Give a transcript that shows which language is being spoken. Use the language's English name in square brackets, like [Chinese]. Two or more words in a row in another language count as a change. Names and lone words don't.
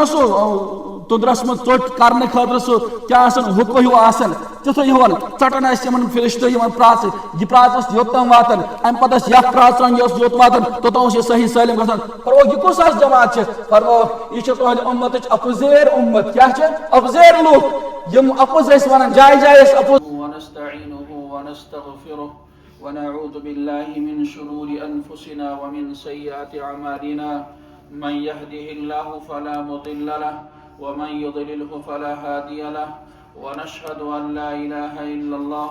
[Kashmiri] سُہ تندرس من ژوٚٹ کرنہٕ خٲطرٕ سُہ کیٛاہ آسان حُکہٕ ہیوٗ آسان تِتھُے ہیوٗ ژٹان ٲسۍ یِمن فرشتہٕ یِمن پرٛاژٕ یہِ پرٛاژ ٲس یوٚت تام واتان امہِ پتہٕ ٲس یتھ پرٛاژن یہِ اوس یوٚت واتان توٚتام اوس یہِ صحیح سٲلِم گژھان فرمووُکھ یہِ کُس حظ جماعت چھِ فرمووُکھ یہِ چھِ تُہنٛدِ اُمتٕچ اپُزیر اُمت کیٛاہ چھِ اپُزیر لوٗکھ یم اپُز ٲسۍ ونان جایہِ جایہِ ٲسۍ اپُز [Arabic] ونعوذ بالله من شرور أنفسنا ومن سيئات أعمالنا من يهده الله فلا مضل له ومن يضلله فلا هادي له ونشهد أن لا إله إلا الله